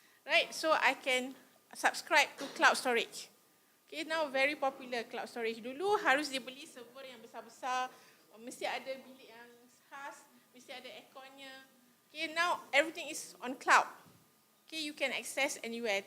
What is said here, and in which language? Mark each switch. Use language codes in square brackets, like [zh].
[en] Right, so I can subscribe to cloud storage. Okay, now very popular cloud storage. [ms] Dulu harus dibeli server yang besar-besar, mesti ada bilik yang khas, mesti ada airconnya. [en] Okay, now everything is on cloud. Okay, you can access anywhere.